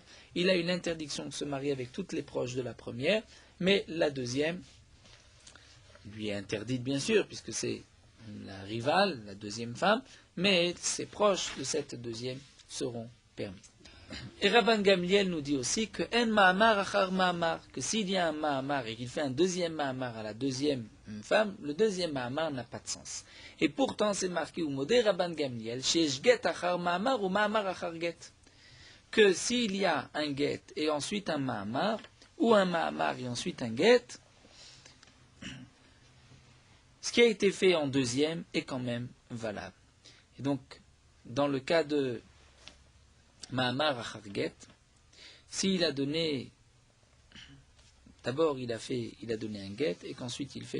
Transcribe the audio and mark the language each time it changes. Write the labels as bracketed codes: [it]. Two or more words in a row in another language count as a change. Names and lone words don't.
[fr] Il a une interdiction de se marier avec toutes les proches de la première, mais la deuxième lui est interdite bien sûr, puisque c'est la rivale, la deuxième femme, mais ses proches de cette deuxième seront permis. Et Rabban Gamliel nous dit aussi que en [he] מאמר אחר מאמר, [fr] que s'il y a un ma'amar et qu'il fait un deuxième ma'amar à la deuxième femme, le deuxième ma'amar n'a pas de sens. Et pourtant c'est marqué au modé Rabban Gamliel, [he] שיש גט אחר מאמר [fr] ou [he] מאמר אחר גט, [fr] que s'il y a un get et ensuite un ma'amar, ou un ma'amar et ensuite un get, ce qui a été fait en deuxième est quand même valable. Et donc, dans le cas de [he] מאמר אחר גט, [fr] s'il a donné, d'abord il a donné un get et qu'ensuite il fait